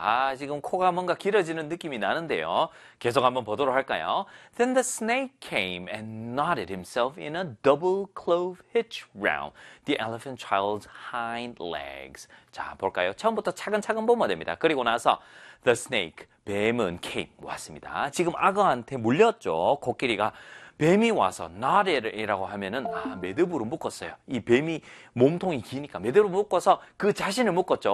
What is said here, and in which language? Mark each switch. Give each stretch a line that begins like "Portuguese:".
Korean: 아, 지금 코가 뭔가 길어지는 느낌이 나는데요. 계속 한번 보도록 할까요?
English: Then the snake came and knotted himself in a double clove hitch round the elephant child's hind legs.
Korean: 자, 볼까요? 처음부터 차근차근 보면 됩니다. 그리고 나서
English: the snake,
Korean: 뱀은 came, 왔습니다. 지금 악어한테 물렸죠, 코끼리가. 뱀이 와서 knotted이라고 하면은 아, 매듭으로 묶었어요. 이 뱀이 몸통이 기니까 매듭으로 묶어서 그 자신을 묶었죠.